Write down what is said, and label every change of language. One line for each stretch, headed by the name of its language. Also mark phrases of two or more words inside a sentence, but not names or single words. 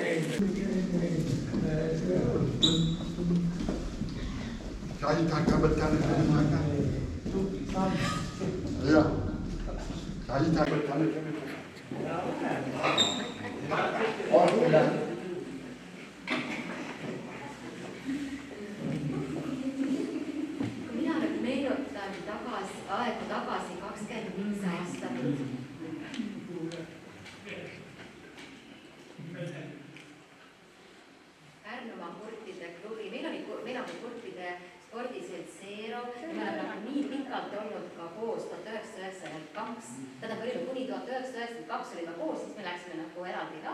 Malay: Saya tak bertanya mana. Ya, saya tak bertanya. Oh, sudah.
Estonian: Mina nüüd meenutan aegu tagasi 25 aastat. Pärnumaa kurtide klubi, meil oli kurtide spordiselts Seero ja me oleme nii pikalt olnud ka koos 1992, tähendab olime kuni 1992 olime koos, siis me läksime nagu eraldi